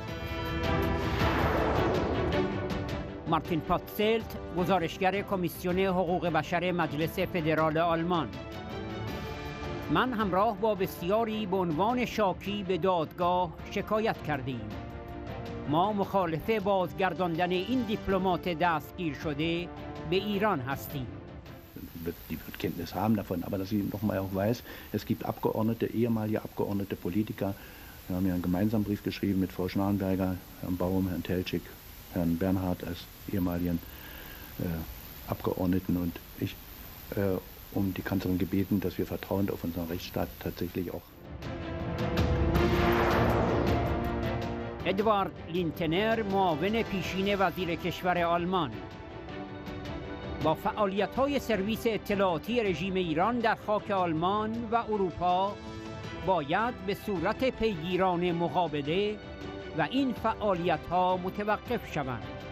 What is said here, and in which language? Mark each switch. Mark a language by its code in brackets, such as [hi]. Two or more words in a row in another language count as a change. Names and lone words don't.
[fa] مارتین پاتسلت، گزارشگر کمیسیون حقوق بشر مجلس فدرال آلمان. من همراه با بسیاری به عنوان شاکی به دادگاه شکایت کردیم. ما مخالف بازگرداندن این دیپلمات دستگیر شده به ایران هستیم. [de] Die wird Kenntnis haben davon, aber dass sie nochmal auch weiß, es gibt Abgeordnete, ehemalige Abgeordnete, Politiker. Wir haben ja einen gemeinsamen Brief geschrieben mit Frau Schnarrenberger, Herrn Baum, Herrn Teltschik, Herrn Bernhard als ehemaligen Abgeordneten und ich um die Kanzlerin gebeten, dass wir vertrauend auf unseren Rechtsstaat tatsächlich auch. [fa] ادوارد لینتنر، معاون پیشین وزیر کشور آلمان. با فعالیت‌های سرویس اطلاعاتی رژیم ایران در خاک آلمان و اروپا باید به صورت پیگیرانه مقابله و این فعالیت‌ها متوقف شوند.